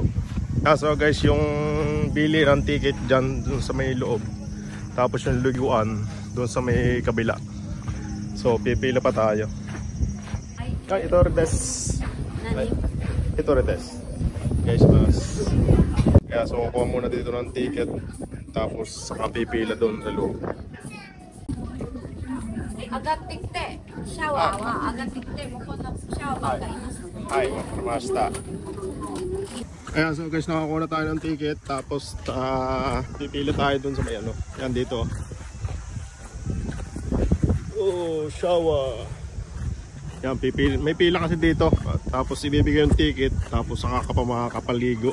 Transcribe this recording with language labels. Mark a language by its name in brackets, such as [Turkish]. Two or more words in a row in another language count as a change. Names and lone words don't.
[English] So guys, [Filipino] yung bili ng ticket dyan doon sa may loob, tapos yung liguan doon sa may kabila. So pipila pa tayo. Ay, ito Rites. Ito Rites. Guys, mas kaya so kukuha muna dito ng ticket, tapos saka pipila doon sa loob. [Japanese] 上がってきてシャワーは上がってきて向こうのシャワーばっかります。 [Filipino] Ay, makamasta. Ayan, [English] so guys, [Filipino] nakakuha na tayo ng ticket. Tapos, pipila tayo dun sa may ano. Yan, dito. [English] Oh, shower. [Filipino] Yan, pipila. May pila kasi dito. Tapos, ibibigay yung ticket. Tapos, saka ka pa makakapaligo.